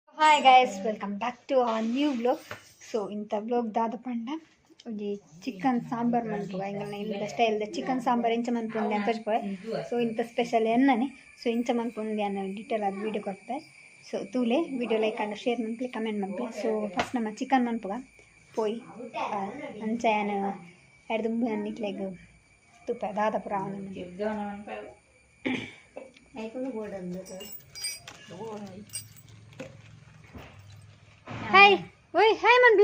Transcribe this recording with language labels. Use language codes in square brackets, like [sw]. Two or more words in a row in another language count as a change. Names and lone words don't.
[en] Hi guys welcome back to our new blog. [tcy] ಸೊ ಇಂಥ ಬ್ಲಾಗ್ ದಾದ ಪಂಡ ಒಂಜಿ ಚಿಕನ್ ಸಾಂಬಾರ್ ಮನ್ಪುಗ ಎಂಗಲ್ನ ಇಲ್ಲದ ಸ್ಟೈಲ್ದ ಚಿಕನ್ ಸಾಂಬಾರ್ ಇಂಚ ಮನ್ಪುಂದೆ ಅಂತ ತೋರಿಸ್ಪೋಯ್. ಸೊ ಇಂಥ ಸ್ಪೆಷಲ್ ಎನ್ನನೆ ಸೊ ಇಂಚ ಮನ್ಪುಂದೆ ಅನ್ನೋ ಡೀಟೇಲ್ ಆದ ವೀಡಿಯೋ ಕೊಡ್ತೆ. ಸೊ ತೂಲೆ [en] video like and share [tcy] ಮನ್ಪಲಿ ಕಮೆಂಟ್ ಮನ್ಪಲಿ. [en] so first [tcy] ನಮ್ಮ ಚಿಕನ್ ಮನ್ಪುಗ ಪೋಯ್ ಅಂಚ ಏನು ಎರಡು ನಿಕ್ಲೆಗ್ ತುಪ್ಪ ದಾದ ಪುರ ಹಾಯ್ ಓಯ್ ಹಾಯ್ ಮನ್ಬ್ಲೆ